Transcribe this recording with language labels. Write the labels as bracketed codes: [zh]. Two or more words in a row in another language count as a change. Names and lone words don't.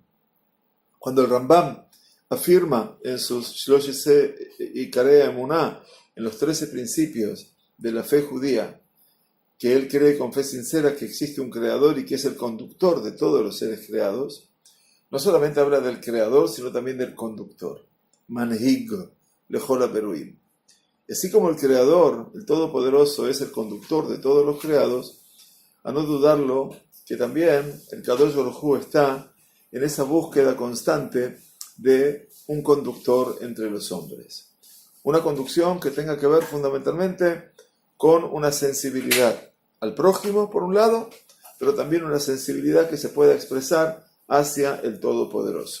[es] Cuando el Rambam afirma en sus [he] שלושה עשר עיקרי אמונה, [es] en los 13 principios de la fe judía, que él cree con fe sincera que existe un creador y que es el conductor de todos los seres creados, no solamente habla del creador, sino también del conductor. [he] מנהיג לכל הברואים. [es] Así como el creador, el todopoderoso, es el conductor de todos los creados, a no dudarlo que también el [he] קדוש ברוך הוא [es] está en esa búsqueda constante de un conductor entre los hombres. Una conducción que tenga que ver fundamentalmente con una sensibilidad al prójimo, por un lado, pero también una sensibilidad que se pueda expresar hacia el Todopoderoso.